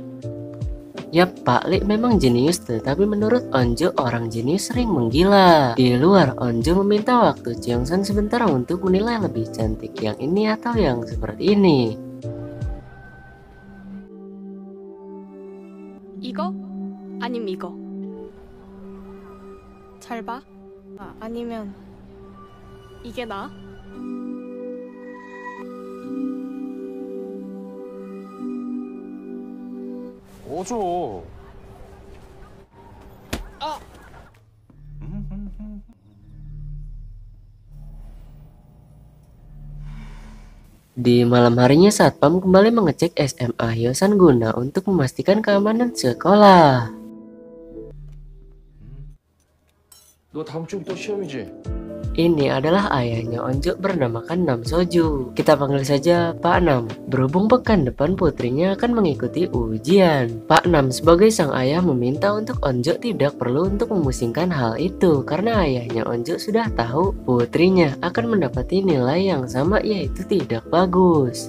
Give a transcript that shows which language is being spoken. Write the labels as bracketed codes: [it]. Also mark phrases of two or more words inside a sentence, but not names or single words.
[id] Yap, Pak Lee memang jenius, tetapi menurut Onjo orang jenius sering menggila. Di luar, Onjo meminta waktu Cheongsan sebentar untuk menilai lebih cantik yang ini atau yang seperti ini. [ko] 이거? 아니면 이거? 잘 봐. 아니면 이게 나? 어줘. [id] Di malam harinya Satpam kembali mengecek SMA Hyosan guna untuk memastikan keamanan sekolah. [ko] 너 다음 주부터 시험이지? [id] ini adalah ayahnya Onjo bernamakan Nam Soju. Kita panggil saja Pak Nam. Berhubung pekan depan putrinya akan mengikuti ujian, Pak Nam sebagai sang ayah meminta untuk Onjo tidak perlu untuk memusingkan hal itu karena ayahnya Onjo sudah tahu putrinya akan mendapati nilai yang sama, yaitu tidak bagus.